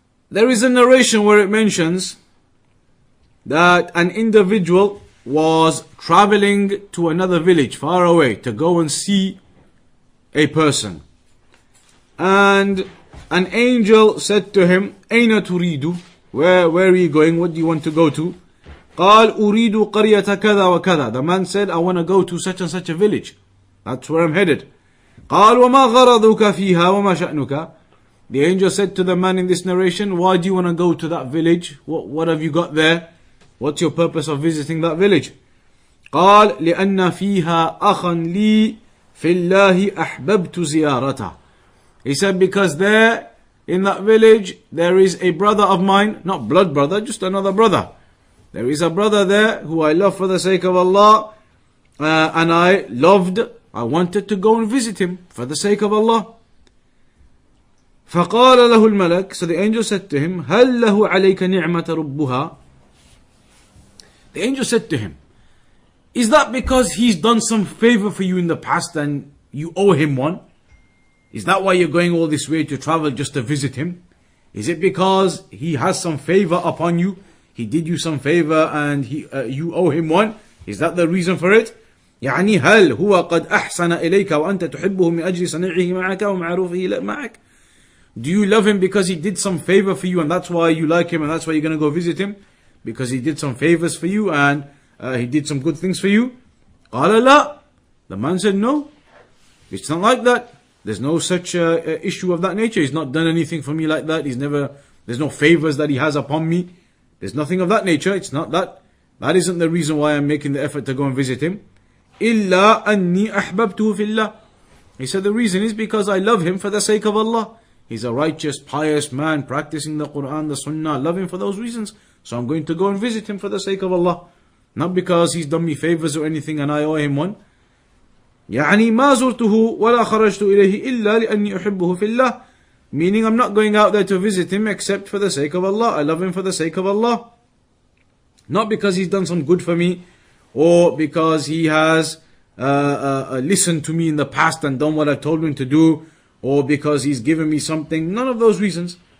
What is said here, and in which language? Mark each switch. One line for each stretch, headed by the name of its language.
English: There is a narration where it mentions that an individual was traveling to another village far away to go and see a person. And an angel said to him,
Arabic: أين تريد?
English: Where are you going? What do you want to go to?
Arabic: قال أريد قرية كذا وكذا.
English: The man said, I want to go to such and such a village. That's where I'm headed.
Arabic: قال وما غرضك فيها وما شأنك?
English: The angel said to the man in this narration, why do you want to go to that village? What have you got there? What's your purpose of visiting that village?
Arabic: قال لأن فيها أخا لي في الله أحببت زيارته.
English: He said, because there in that village there is a brother of mine, not blood brother, just another brother. There is a brother there who I love for the sake of Allah, and I wanted to go and visit him for the sake of Allah.
Arabic: فقال له الملك,
English: so the angel said to him,
Arabic: هل له عليك نعمة ربها?
English: The angel said to him, is that because he's done some favor for you in the past and you owe him one? Is that why you're going all this way to travel just to visit him? Is it because he has some favor upon you? He did you some favor and you owe him one? Is that the reason for it?
Arabic: يعني هل هو قد أحسن إليك وأنت تحبه من أجل صنيعه معك ومعروفه معك?
English: Do you love him because he did some favor for you and that's why you like him and that's why you're going to go visit him? Because he did some favors for you and he did some good things for you?
Arabic: قال لا.
English: The man said, no, it's not like that. There's no such issue of that nature. He's not done anything for me like that. There's no favors that he has upon me. There's nothing of that nature. It's not that. That isn't the reason why I'm making the effort to go and visit him.
Arabic: إِلَّا أَنِّي أَحْبَبْتُهُ فِي اللَّهِ.
English: He said the reason is because I love him for the sake of Allah. He's a righteous, pious man, practicing the Quran, the Sunnah. I love him for those reasons. So I'm going to go and visit him for the sake of Allah. Not because he's done me favors or anything and I owe him one.
Arabic: يعني ما زرته ولا خرجت إليه إلا لأني أحبه في الله.
English: Meaning I'm not going out there to visit him except for the sake of Allah. I love him for the sake of Allah. Not because he's done some good for me or because he has listened to me in the past and done what I told him to do, or because he's given me something. None of those reasons.